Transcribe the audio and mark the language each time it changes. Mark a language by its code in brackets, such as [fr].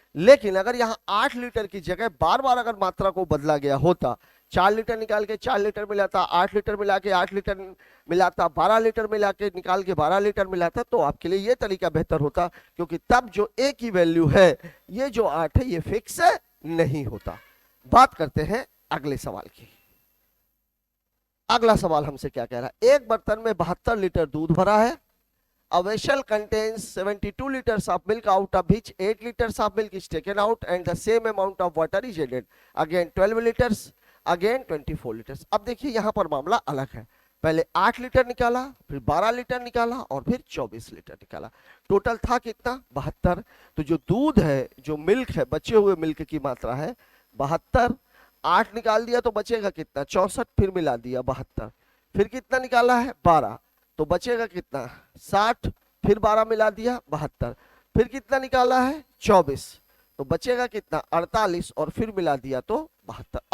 [hi] लेकिन अगर यहाँ 8 लीटर की जगह बार बार अगर मात्रा को बदला गया होता, 4 लीटर निकाल के 4 लीटर मिलाता, 8 लीटर मिला के 8 लीटर मिलाता, 12 लीटर मिला के निकाल के 12 लीटर मिलाता, तो आपके लिए ये तरीका बेहतर होता, क्योंकि तब जो ए की वैल्यू है, ये जो 8 है, ये फिक्स नहीं होता। बात करते हैं अगले सवाल की। अगला सवाल हमसे क्या कह रहा है, एक बर्तन में 72 लीटर दूध भरा है। [en] A vessel contains 72 liters of milk, out of which 8 liters of milk is taken out and the same amount of water is added. Again 12 liters, again 24 liters. [hi] अब देखिए यहाँ पर मामला अलग है, पहले 8 लीटर निकाला, फिर 12 लीटर निकाला और फिर 24 लीटर निकाला। टोटल था कितना 72। तो जो दूध है, जो मिल्क है, बचे हुए मिल्क की मात्रा है 72। 8 निकाल दिया तो बचेगा कितना 64, फिर मिला दिया 72, फिर कितना निकाला है 12, तो बचेगा कितना 60, फिर 12 मिला दिया 72, फिर कितना निकाला है 24, तो बचेगा कितना 48 और फिर मिला दिया तो 72।